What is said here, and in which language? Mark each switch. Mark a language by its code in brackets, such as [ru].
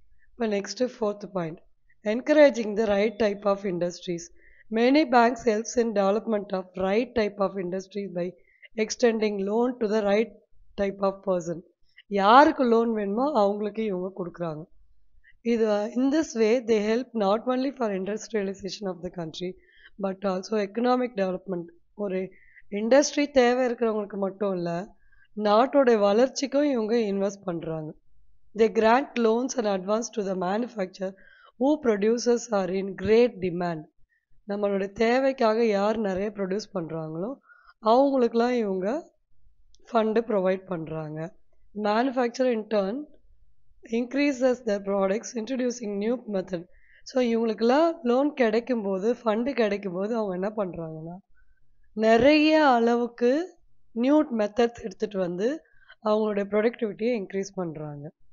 [en] இப்போ next 4th point, encouraging the right type of industries. Many banks helps in development of right type of industries by extending loan to the right type of person. [ta] யாருக்கு loan வேணுமோ அவங்களுக்கு இவங்க கொடுக்குறாங்க. [en] இது in this way they help not only for industrialization of the country but also economic development. ஒரு [ta] industry தேவை இருக்கிறவங்களுக்கு மட்டும் இல்லை, நாட்டோட வளர்ச்சிக்கும் இவங்க இன்வெஸ்ட் பண்ணுறாங்க. [en] They grant loans and advance to the manufacturer who producers are in great demand. [ta] நம்மளோட தேவைக்காக யார் நிறைய ப்ரொடியூஸ் பண்ணுறாங்களோ அவங்களுக்குலாம் இவங்க ஃபண்டு ப்ரொவைட் பண்ணுறாங்க. [en] Manufacture in turn increases the products introducing new method. [ta] So இவங்களுக்கெல்லாம் லோன் கிடைக்கும்போது, ஃபண்டு கிடைக்கும்போது அவங்க என்ன பண்ணுறாங்கன்னா, நிறைய அளவுக்கு நியூ மெத்தட்ஸ் எடுத்துகிட்டு வந்து அவங்களுடைய ப்ரொடக்டிவிட்டியை இன்க்ரீஸ் பண்ணுறாங்க.